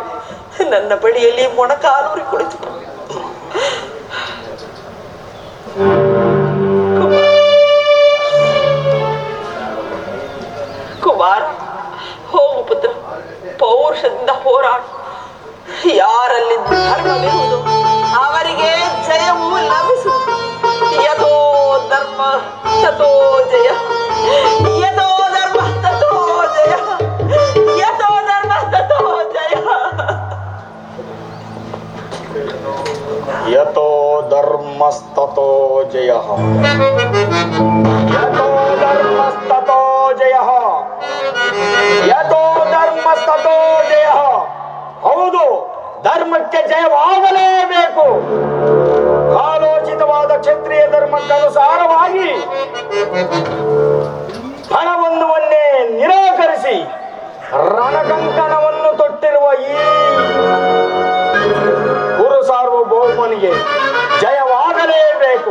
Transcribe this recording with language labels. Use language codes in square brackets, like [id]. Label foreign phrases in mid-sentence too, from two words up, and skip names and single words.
[kn] ನನ್ನ ಬಳಿಯಲ್ಲಿ ಮೊಣಕಾಲೂರಿ ಕುಳಿತು ಕುಮಾರ, ಹೋಗು ಪುತ್ರ, ಪೌರುಷದಿಂದ ಹೋರಾಡು. ಯಾರಲ್ಲಿ ಧರ್ಮವಿರುವುದು ಅವರಿಗೆ ಜಯವು ಲಭಿಸುವುದು. [sa] ಯಥೋ ಧರ್ಮ ತಥೋ ಜಯ, ಯಥೋ ಧರ್ಮ ತಥೋ ಜಯ, ಯಥೋ ಧರ್ಮ ತಥೋ ಜಯ. ಯಥೋ ಧರ್ಮಸ್ತತೋ ಜಯ, ಯಥೋ ಧರ್ಮಸ್ತತೋ ಜಯ, ಯಥೋ ಧರ್ಮಸ್ತತೋ ಜಯ. [kn] ಹೌದು, ಧರ್ಮಕ್ಕೆ ಜಯವಾಗಲೇಬೇಕು. ಕಾಲೋಚಿತವಾದ ಕ್ಷತ್ರಿಯ ಧರ್ಮಕ್ಕನುಸಾರವಾಗಿ ಹಣಬಂಧುವನ್ನೇ ನಿರಾಕರಿಸಿ ರಣಕಂಕಣವನ್ನು ತೊಟ್ಟಿರುವ ಈ ಗುರು ಸಾರ್ವಭೌಮನಿಗೆ ಜಯವಾಗಲೇಬೇಕು.